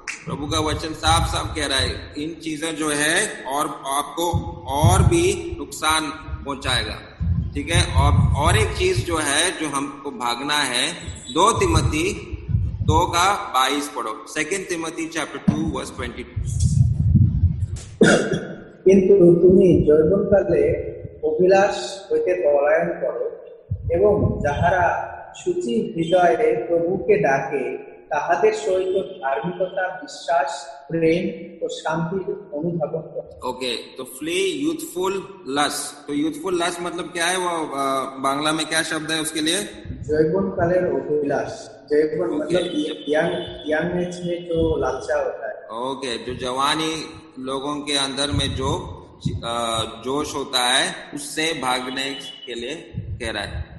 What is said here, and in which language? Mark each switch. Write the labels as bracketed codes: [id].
[hi] प्रभु का वचन साफ साफ कह रहा है, इन चीजें जो है और आपको और भी नुकसान पहुंचाएगा। ठीक है, और एक चीज जो है जो हमको भागना है, 2 तिमोथी 2:22 पढ़ो। 2 तिमोथी चैप्टर 2 वर्स 22। [bn] কিন্তু তুমি যৌবনকালে অভিলাষ হইতে পলায়ন করো এবং যাহারা শুচি হৃদয়ে প্রভুকে ডাকে তাহাদের সহিত ধার্মিকতা, বিশ্বাস, প্রেম ও শান্তির অনুধাবন করো। [en] Okay, तो flee youthful lust. [hi] तो [en] youthful lust [hi] मतलब क्या है, वो बांग्ला में क्या शब्द है उसके लिए? [bn] যৌবনকালের অভিলাষ। [hi] যৌবন मतलब [en] young age [hi] में जो लालसा होता है। ओके, जो जवानी लोगों के अंदर में जो जोश होता है, उससे भागने के लिए कह रहा है।